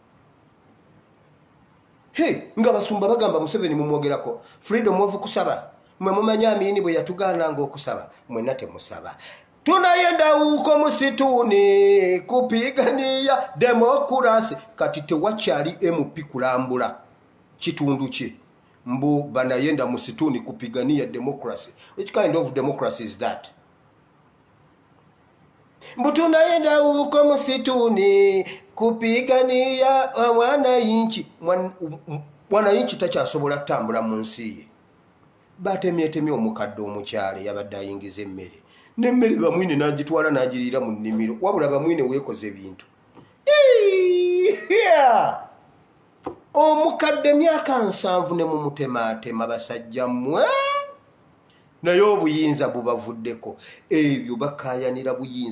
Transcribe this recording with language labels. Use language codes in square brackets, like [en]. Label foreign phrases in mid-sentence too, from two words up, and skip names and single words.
[lg] nga basumba bagamba Museveni mumwogerako [en] freedom of [lg] kusaba mwe mumanyi Amini bwe yatugaananga okusaba mwenna temusaba [sw] tunayenda uko musituni kupigania demokrasi [lg] kati tewakyali MP kulambula kitundu kye mbu [sw] banayenda musituni kupigania democracy. [en] Which kind of democracy is that? [sw] Mbu tunayenda huko musituni kupigania wananchi. [lg] Wananchi takyasobola kutambula mu nsi ye. Batemyetemye omukadde omukyale yabadde ayingiza emmere. N'emmere bamwine n'agitwala n'agiriira mu nnimiro. Wabula bamwine weekoze ebintu. Omukadde myaka 7 ne mumutematema basajja mmwe naye obuyinza bubavuddeko ebyo bakayanira buyinza.